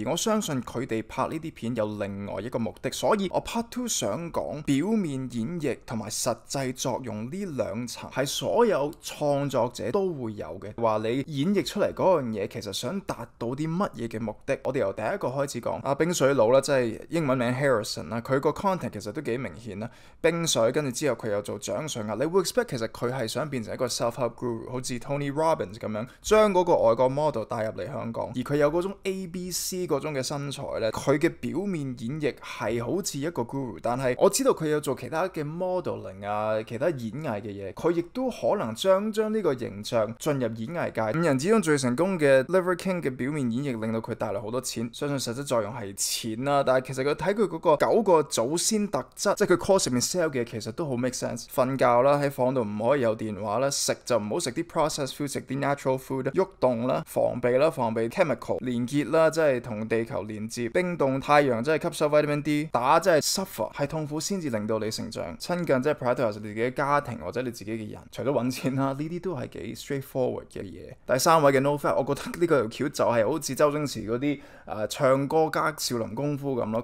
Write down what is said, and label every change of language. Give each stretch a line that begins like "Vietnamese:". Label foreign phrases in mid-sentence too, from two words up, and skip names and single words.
Cantonese: 而我相信佢哋拍呢啲片有另外一個目的，所以我 part 2想講表面演繹同埋實際作用呢兩層係所有創作者都會有嘅。話你演繹出嚟嗰樣嘢其實想達到啲乜嘢嘅目的。我哋由第一個開始講，阿冰水佬啦，即係英文名 Harrison 啦，佢個 content 其實都幾明顯啦，冰水跟住之後佢又做掌上壓，你會 expect 其實佢係想變成一個
English: self-help guru，
Cantonese: 好似 Tony Robbins 咁樣，將嗰個外國 model 帶入嚟香港，而佢有嗰種 ABC 嗰種嘅身材咧，佢嘅表面演繹係好似一個 guru， 但係我知道佢有做其他嘅 modeling 啊，其他演藝嘅嘢，佢亦都可能將呢個形象進入演藝界。五人之中最成功嘅 Liver King 嘅表面演繹令到佢帶來好多錢，相信實質作用係錢啦。但係其實佢睇佢嗰個9個祖先特質，即係佢 course 入面 sell 嘅其實都好
English: make sense。
Cantonese: 瞓覺啦，喺房度唔可以有電話啦，食就唔好食啲
English: processed food，
Cantonese: 食啲
English: natural food。
Cantonese: 喐動啦，防備 chemical 連結啦，即係同地球連接。冰凍太陽即係吸收
English: vitamin D，
Cantonese: 打即係 suffer 係痛苦先至令到你成長。親近即係 prioritize 你自己嘅家庭或者你自己嘅人，除咗揾錢啦，呢啲都係幾 straightforward 嘅嘢。第三位嘅 No Fap， 我覺得呢個條橋就係好似周星馳嗰啲唱歌加少林功夫咁咯。